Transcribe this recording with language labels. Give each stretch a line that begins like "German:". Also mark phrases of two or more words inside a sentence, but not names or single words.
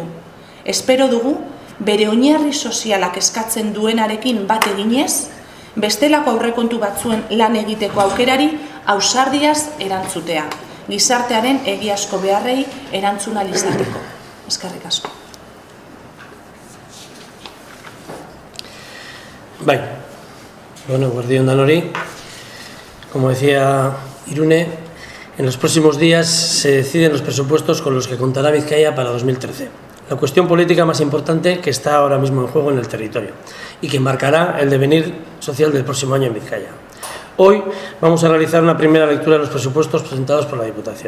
Basque: Espero dugu, bere oinarri sozialak eskatzen duenarekin bat eginez, bestelako aurrekontu batzuen lan egiteko aukerari ausardiaz erantzutea, gizartearen egiazko beharrei erantzuna izateko. Eskerrik asko. Bai, bueno, guardión danori.
Spanish: Como decía Irune, en los próximos días se deciden los presupuestos con los que contará Vizcaya para 2013. La cuestión política más importante que está ahora mismo en juego en el territorio y que marcará el devenir social del próximo año en Vizcaya. Hoy vamos a realizar una primera lectura de los presupuestos presentados por la Diputación.